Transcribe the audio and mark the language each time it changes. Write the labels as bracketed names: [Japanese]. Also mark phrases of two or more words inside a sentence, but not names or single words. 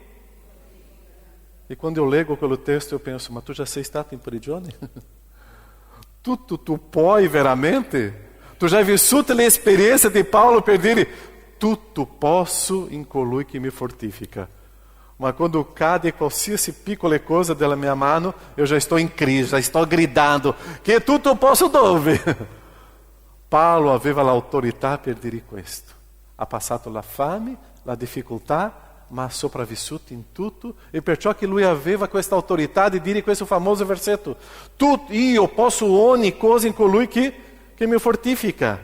[Italian] E quando eu leggo quello testo [Portuguese] eu penso, [Italian] ma tu já sei stato in prigione? Tutto tu puoi veramente? Tu já hai vissuto l'esperienza di Paolo per dire tutto posso in colui che mi fortifica. Ma quando cade qualsiasi piccola cosa della mia mano, [Portuguese] eu já estou em crise, já estou gridando [Italian] che tutto posso dove? Paolo aveva l'autorità per dire questo. Ha passato la fame, la difficoltà, ma ha sopravvissuto in tutto, e perciò che lui aveva questa autorità di dire questo famoso versetto: io posso ogni cosa in colui che mi fortifica.